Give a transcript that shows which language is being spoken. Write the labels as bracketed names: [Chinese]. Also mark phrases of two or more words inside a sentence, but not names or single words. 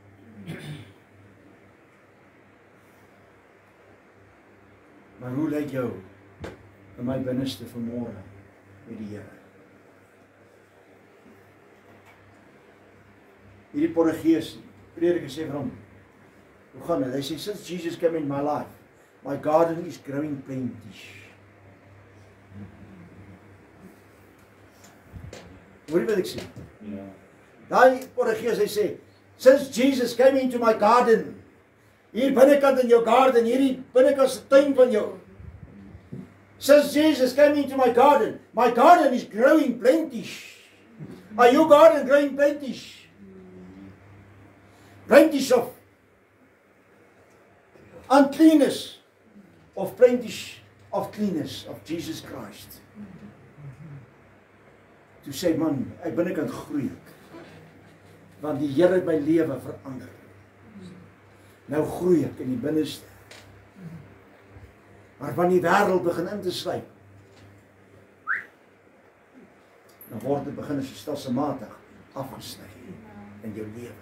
[Afrikaans] Maar hoe lyk jou in my binneste vanmôre met die Here? Hierdie Portugees prediker sê vir hom, hoe gaan dit? Hy sê, [English] since Jesus came in my life, my garden is growing plenty. [Afrikaans] Hoor jy wat ek sê? Ja. Daai Portugees, hy sê, [English] since Jesus came into my garden, [Afrikaans] hier binnekant in jou garden, hierdie binnekant se tuin van jou. [English] Since Jesus came into my garden is growing plenty. Are your garden growing plenty? Plenty of uncleanness, of plenty of cleanness of Jesus Christ. [Afrikaans] Toe sê man, ek binnekant groei ek. Want die Here het my lewe verander. Nou groei ek in die binneste. Maar wanneer die wêreld begin in te sluip, dan word dit begin so stelselmatig afgesny in jou lewe.